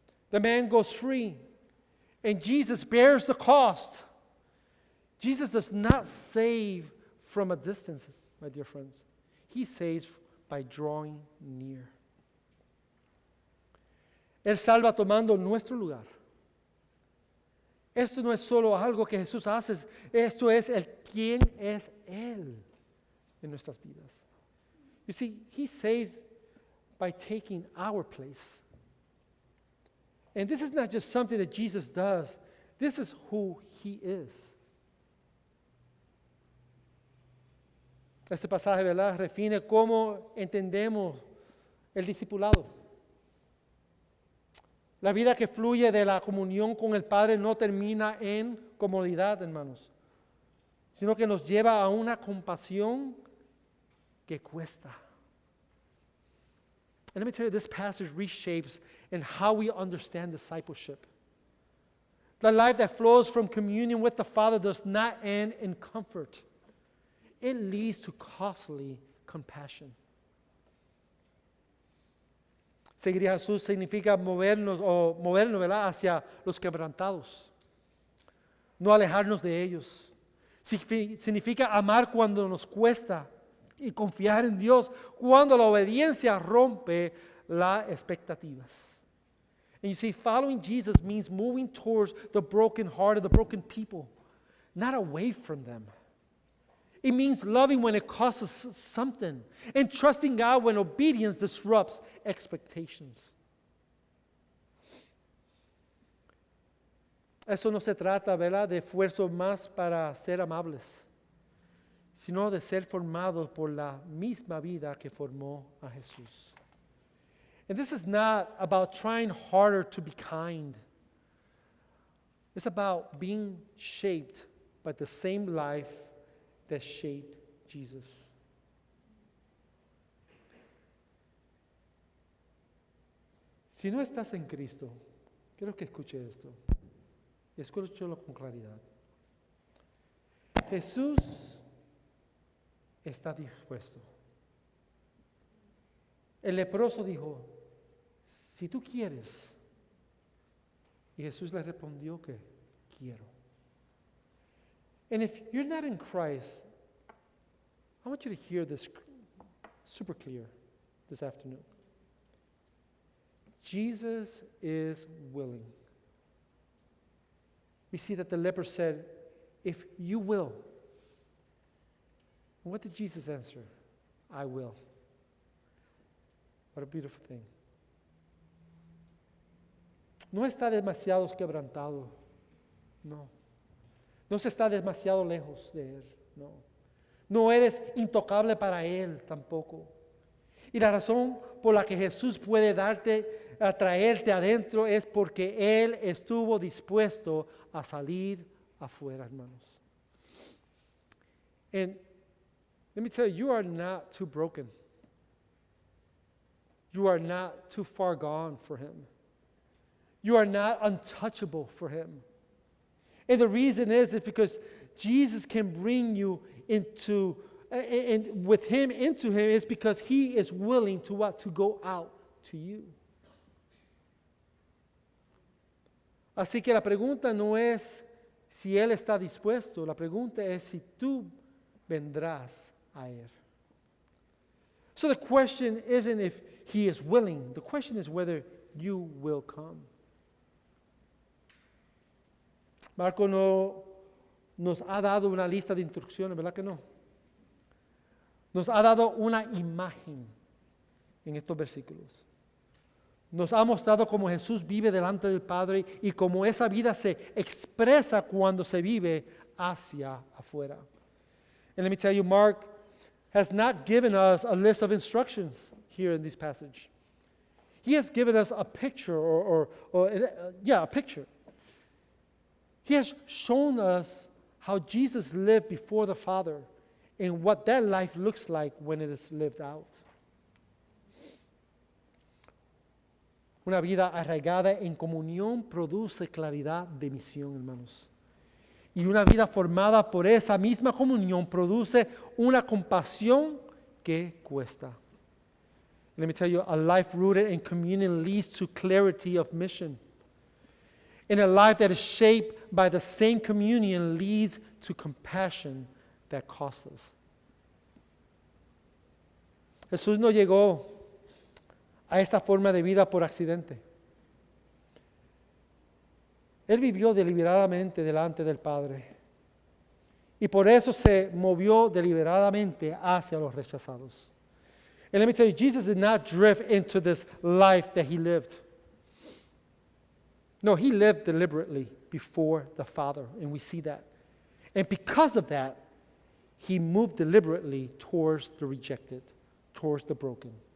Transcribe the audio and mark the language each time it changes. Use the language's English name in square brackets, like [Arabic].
[English] The man goes free, and Jesus bears the cost. Jesus does not save from a distance, my dear friends. He saves by drawing near. [Spanish] Él salva tomando nuestro lugar. Esto no es solo algo que Jesús hace, esto es el quién es Él. en nuestras vidas. [English] You see, He saves by taking our place. And this is not just something that Jesus does. This is who He is. [Spanish] Este pasaje, ¿verdad?, define cómo entendemos el discipulado. La vida que fluye de la comunión con el Padre no termina en comodidad, hermanos, sino que nos lleva a una compasión que cuesta. [English] And let me tell you, this passage reshapes in how we understand discipleship. The life that flows from communion with the Father does not end in comfort. It leads to costly compassion. [Spanish] Seguir a Jesús significa movernos, ¿verdad?, hacia los quebrantados, no alejarnos de ellos. Significa amar cuando nos cuesta y confiar en Dios cuando la obediencia rompe las expectativas. [English] And you see, following Jesus means moving towards the broken hearted, the broken people, not away from them. It means loving when it costs us something and trusting God when obedience disrupts expectations. [Spanish] Eso no se trata, ¿verdad?, de esfuerzo más para ser amables, sino de ser formados por la misma vida que formó a Jesús. [English] And this is not about trying harder to be kind. It's about being shaped by the same life that shaped Jesus. [Spanish] Si no estás en Cristo, quiero que escuche esto. Escúchalo con claridad. Jesús está dispuesto. El leproso dijo, si tú quieres. Y Jesús le respondió que quiero. [English] And if you're not in Christ, I want you to hear this super clear this afternoon. Jesus is willing. We see that the leper said, if you will. And what did Jesus answer? I will. What a beautiful thing. [Spanish] No está demasiado quebrantado. No. No se está demasiado lejos de Él. No. No eres intocable para Él tampoco. Y la razón por la que Jesús puede traerte adentro es porque Él estuvo dispuesto a salir afuera, hermanos. [English] And let me tell you, you are not too broken. You are not too far gone for Him. You are not untouchable for Him. And the reason is because Jesus can bring you into, and with Him into Him, is because He is willing to what? To go out to you. [Spanish] Así que la pregunta no es si Él está dispuesto, la pregunta es si tú vendrás a Él. [English] So the question isn't if He is willing, the question is whether you will come. [Spanish] Marco no nos ha dado una lista de instrucciones, ¿verdad que no? Nos ha dado una imagen en estos versículos. Nos ha mostrado cómo Jesús vive delante del Padre y cómo esa vida se expresa cuando se vive hacia afuera. [English] And let me tell you, Mark has not given us a list of instructions here in this passage. He has given us a picture, a picture. He has shown us how Jesus lived before the Father and what that life looks like when it is lived out. [Spanish] Una vida arraigada en comunión produce claridad de misión, hermanos. Y una vida formada por esa misma comunión produce una compasión que cuesta. [English] Let me tell you, a life rooted in communion leads to clarity of mission. And a life that is shaped by the same communion leads to compassion that costs us. [Spanish] Jesús no llegó a esta forma de vida por accidente. Él vivió deliberadamente delante del Padre. Y por eso se movió deliberadamente hacia los rechazados. [English] And let me tell you, Jesus did not drift into this life that he lived. No, he lived deliberately before the Father, and we see that. And because of that, he moved deliberately towards the rejected, towards the broken.